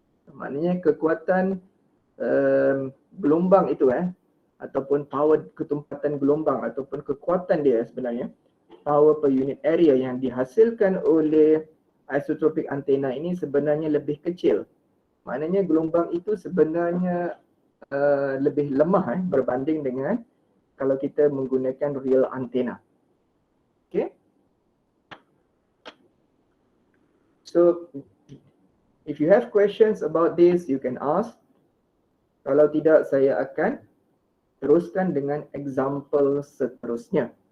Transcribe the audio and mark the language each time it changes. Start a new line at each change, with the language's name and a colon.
Malay: Maknanya kekuatan gelombang itu ataupun power ketumpatan gelombang ataupun kekuatan dia sebenarnya, power per unit area yang dihasilkan oleh isotropic antenna ini sebenarnya lebih kecil. Maknanya gelombang itu sebenarnya lebih lemah berbanding dengan kalau kita menggunakan real antenna. Okay.
English: So if you have questions about this, you can ask.
Malay: Kalau tidak, saya akan teruskan dengan example seterusnya.